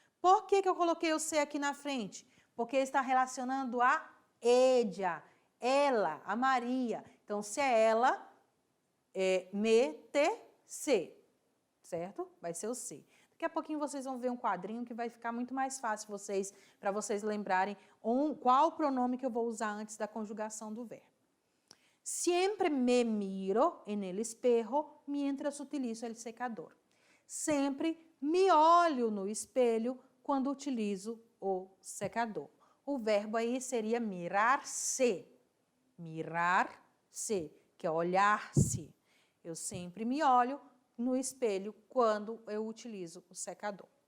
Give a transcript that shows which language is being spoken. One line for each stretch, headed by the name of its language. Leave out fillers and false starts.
Portuguese: Por que eu coloquei o C aqui na frente? Porque está relacionando a Edia, ela, a Maria. Então, se é ela, é me-te-se, certo? Vai ser o C. Daqui a pouquinho vocês vão ver um quadrinho que vai ficar muito mais fácil para vocês lembrarem qual pronome que eu vou usar antes da conjugação do verbo.
Spanish: Siempre me miro en el espejo mientras utilizo el secador.
Portuguese: Sempre me olho no espelho quando utilizo o secador. O verbo aí seria mirar-se. Mirar-se, que é olhar-se. Eu sempre me olho no espelho quando eu utilizo o secador.